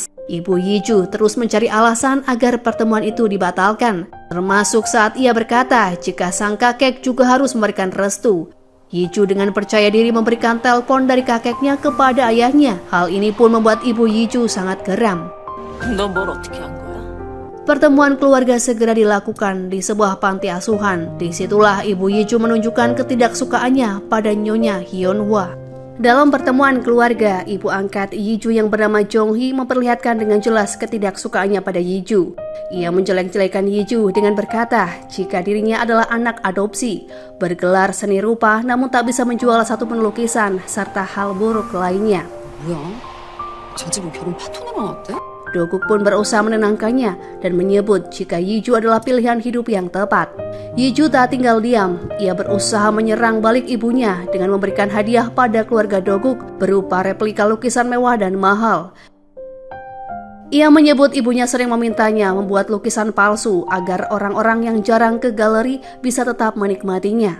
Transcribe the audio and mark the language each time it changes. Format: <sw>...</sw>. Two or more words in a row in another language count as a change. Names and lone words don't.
<id>Ibu Yiju terus mencari alasan agar pertemuan itu dibatalkan, termasuk saat ia berkata jika sang kakek juga harus memberikan restu. Yiju dengan percaya diri memberikan telepon dari kakeknya kepada ayahnya. Hal ini pun membuat ibu Yiju sangat geram.</id> <ko>너 뭘 어떻게 한 거야?</ko> <id>Pertemuan keluarga segera dilakukan di sebuah panti asuhan. Disitulah Ibu Yiju menunjukkan ketidaksukaannya pada Nyonya Yeonhwa. Dalam pertemuan keluarga, ibu angkat Yiju yang bernama Jonghi memperlihatkan dengan jelas ketidaksukaannya pada Yiju. Ia menjelek-jelekan Yiju dengan berkata jika dirinya adalah anak adopsi, bergelar seni rupa namun tak bisa menjual satu pun lukisan, serta hal buruk lainnya.</id> <ko>뭐야? 저 집은 결혼 파토나 나왔대?</ko> <id>Dokuk pun berusaha menenangkannya dan menyebut jika Yiju adalah pilihan hidup yang tepat. Yiju tak tinggal diam, ia berusaha menyerang balik ibunya dengan memberikan hadiah pada keluarga Dokuk berupa replika lukisan mewah dan mahal. Ia menyebut ibunya sering memintanya membuat lukisan palsu agar orang-orang yang jarang ke galeri bisa tetap menikmatinya.</id>